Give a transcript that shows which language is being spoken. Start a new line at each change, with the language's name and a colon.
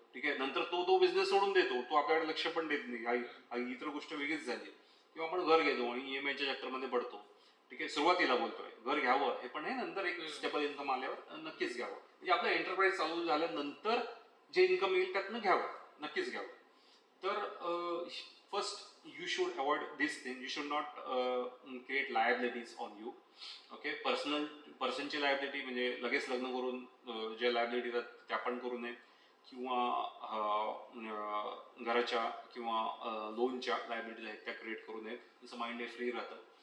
Marathi: ठीक आहे, नंतर तो बिझनेस सोडून देतो, तो आपल्याकडे लक्ष पण देत नाही. इतर गोष्ट वेगळीच झाली. किंवा आपण घर घेतो आणि EMIच्या चक्करमध्ये पडतो. ठीक आहे, सुरुवातीला बोलतोय घर घ्यावं हे पण आहे, नंतर एक स्टेबल इन्कम आल्यावर नक्कीच घ्यावं. म्हणजे आपलं एंटरप्राइज चालू झाल्यानंतर जे इन्कम येईल त्यातनं घ्यावं, नक्कीच घ्यावं. तर first
English: you should avoid this thing. You should not create liabilities on you.
Marathi: Okay, पर्सनची liability म्हणजे लगेच लग्न करून जे लायबिलिटी त्या पण करू नये. किंवा घराच्या किंवा लोनच्या लायबिलिटीज आहेत त्या क्रिएट करू नयेत. तुमचं माइंड हे फ्री राहतं.